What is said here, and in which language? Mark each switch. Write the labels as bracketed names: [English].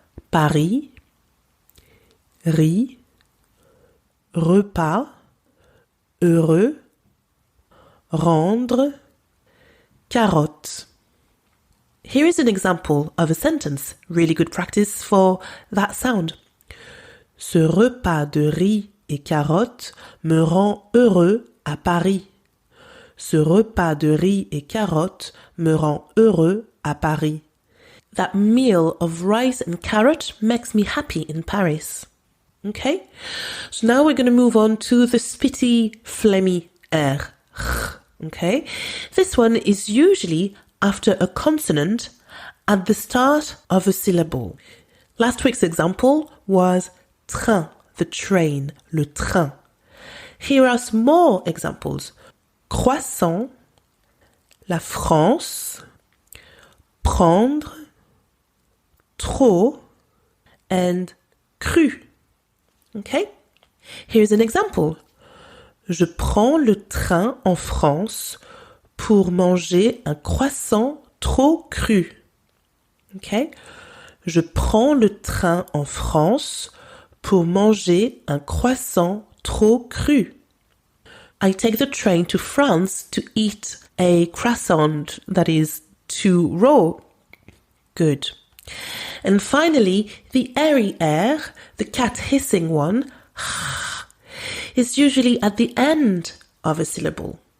[French] Paris, riz, repas, heureux, rendre, carotte. [English] Here is an example of a sentence. Really good practice for that sound. [French] Ce repas de riz et carottes me rend heureux à Paris. Ce repas de riz et carottes me rend heureux à Paris. [English] That meal of rice and carrot makes me happy in Paris. Okay? So now we're going to move on to the spitty, phlegmy air. Okay? This one is usually after a consonant at the start of a syllable. Last week's example was train, the train, [French] le train. [English] Here are some more examples. [French] Croissant, la France, prendre, trop, and cru. [English] Okay? Here's an example. [French] Je prends le train en France pour manger un croissant trop cru. Okay? Je prends le train en France pour manger un croissant trop cru. [English] I take the train to France to eat a croissant that is too raw. Good. And finally, the airy air, the cat hissing one, is usually at the end of a syllable.